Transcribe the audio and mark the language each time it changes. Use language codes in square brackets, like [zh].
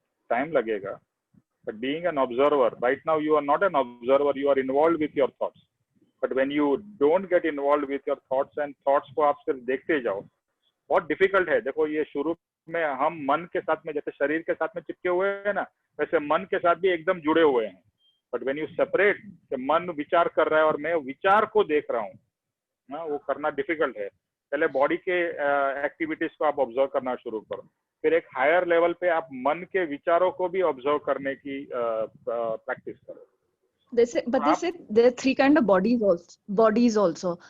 [hi] Time लगेगा. [en] But being an observer, right now you are not an observer, you are involved with your thoughts. But when you don't get involved with your thoughts and thoughts [hi] को आप सिर्फ देखते जाओ, बहुत difficult है. देखो ये शुरू में हम मन के साथ में, जैसे शरीर के साथ में चिपके हुए हैं ना, वैसे मन के साथ भी एकदम जुड़े हुए हैं. [en] But when you separate, [hi] कि मन विचार कर रहा है और मैं विचार को देख रहा हूँ ना, वो करना difficult है. पहले बॉडी के एक्टिविटीज को आप ऑब्जर्व करना शुरू करो. फिर एक हायर लेवल पे आप मन के विचारों को भी ऑब्जर्व करने की प्रैक्टिस करो. [en] They say there are three kind of bodies also.